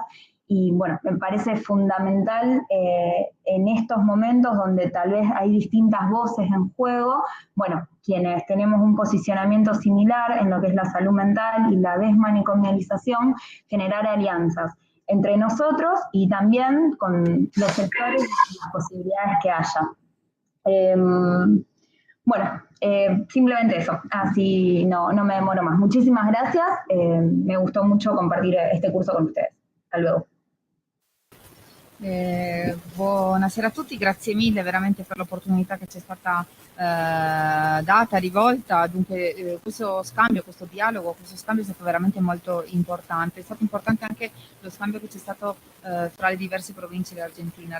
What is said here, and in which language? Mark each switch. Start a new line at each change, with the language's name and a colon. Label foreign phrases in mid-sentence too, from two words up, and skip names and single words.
Spanish: Y bueno, me parece fundamental en estos momentos donde tal vez hay distintas voces en juego, bueno, quienes tenemos un posicionamiento similar en lo que es la salud mental y la desmanicomialización, generar alianzas entre nosotros y también con los sectores y las posibilidades que haya. Bueno, simplemente eso, así no me demoro más. Muchísimas gracias, me gustó mucho compartir este curso con ustedes. Hasta luego.
Italian: Buonasera a tutti, grazie mille veramente per l'opportunità che ci è stata data, rivolta. Dunque questo scambio, questo dialogo, questo scambio è stato veramente molto importante. È stato importante anche lo scambio che c'è stato tra le diverse province dell'Argentina.